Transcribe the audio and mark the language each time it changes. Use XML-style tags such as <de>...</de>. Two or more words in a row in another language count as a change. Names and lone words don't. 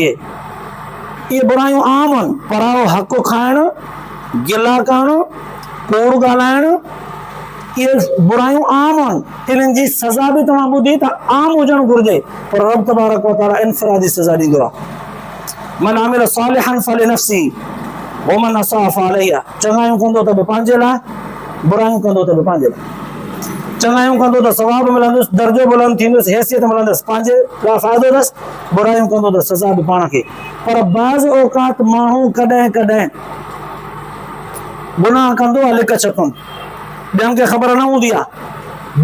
<sd>इहे बुरायूं आम आहिनि। परायो हक़ खाइणु, गिला करणु, कूड़ ॻाल्हाइणु, इहे बुरायूं आम आहिनि। इन्हनि जी सज़ा बि तव्हां ॿुधी त आम हुजणु घुरिजे, पर रब</sd> <ar>تبارك وتعالى</ar> <sd>इन्फरादी सज़ा ॾींदो आहे।</sd> <ar>من عمل صالحا فلنفسه ومن أساء فعليها.</ar> <sd>चङायूं कंदो त बि पंहिंजे लाइ, बुरायूं कंदो त बि पंहिंजे लाइ। चङायूं कंदो त सवाब मिलंदुसि, दर्जो बुलंद थींदुसि, हैसियत मिलंदुसि, पंहिंजे लाइ फ़ाइदो अथसि। बुरायूं कंदो त सज़ा बि पाण खे। पर बाज़ औक़ात माण्हू कॾहिं कॾहिं गुनाह कंदो आहे लिक छपनि, ॿियनि खे ख़बर न हूंदी आहे।</sd>